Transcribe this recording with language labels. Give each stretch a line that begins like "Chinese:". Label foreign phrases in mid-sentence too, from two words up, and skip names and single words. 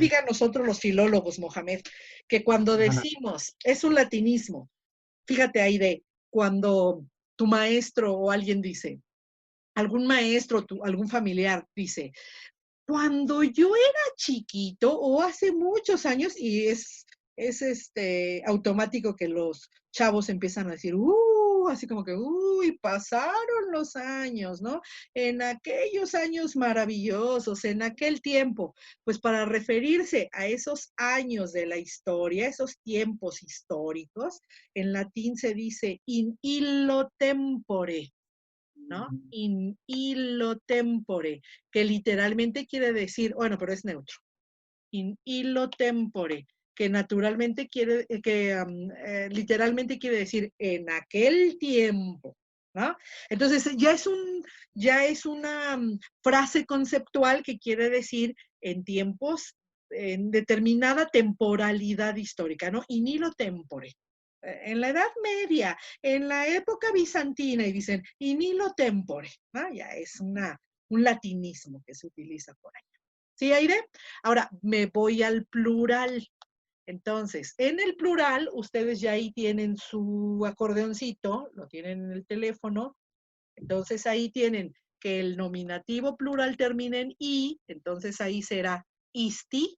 Spanish: diga nosotros los filólogos, Mohamed, que cuando decimos, es un latinismo, fíjate ahí de cuando tu maestro o alguien dice, algún maestro, algún familiar dice, cuando yo era chiquito o hace muchos años, y es automático que los chavos empiezan a decir, así como que, uy, pasaron los años, ¿no? En aquellos años maravillosos, en aquel tiempo, pues para referirse a esos años de la historia, esos tiempos históricos, en latín se dice
Latin: in illo tempore,
Spanish: ¿no?
Latin: In illo tempore,
Spanish: que literalmente quiere decir, bueno, pero es neutro.
Latin: In illo tempore,
Spanish: que naturalmente quiere, literalmente quiere decir en aquel tiempo, ¿no? Entonces ya es una frase conceptual que quiere decir en tiempos, en determinada temporalidad histórica, ¿no?
Latin: In illo tempore.
Spanish: En la Edad Media, en la época bizantina, y dicen
Latin: in illo tempore,
Spanish: ¿no? Ya es un latinismo que se utiliza por ahí. ¿Sí, Aire? Ahora me voy al plural. Entonces, en el plural, ustedes ya ahí tienen su acordeoncito, lo tienen en el teléfono. Entonces ahí tienen que el nominativo plural termina en i, entonces ahí será isti.